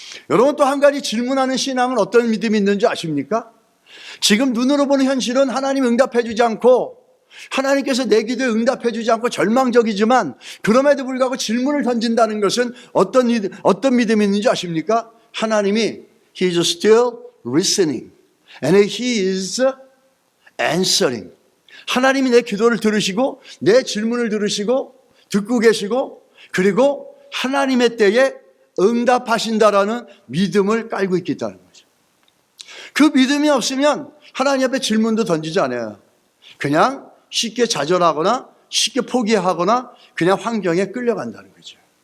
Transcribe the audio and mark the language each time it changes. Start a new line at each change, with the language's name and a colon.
Korean: 여러분, 또 한 가지 질문하는 신앙은 어떤 믿음이 있는지 아십니까? 지금 눈으로 보는 현실은 하나님 응답해 주지 않고, 하나님께서 내 기도에 응답해 주지 않고 절망적이지만, 그럼에도 불구하고 질문을 던진다는 것은 어떤 믿음이 있는지 아십니까? 하나님이
English: He is still listening and He is answering.
Korean: 하나님이 내 기도를 들으시고 내 질문을 들으시고 듣고 계시고, 그리고 하나님의 때에 응답하신다라는 믿음을 깔고 있겠다는 거죠. 그 믿음이 없으면 하나님 앞에 질문도 던지지 않아요. 그냥 쉽게 좌절하거나 쉽게 포기하거나 그냥 환경에 끌려간다는 거죠.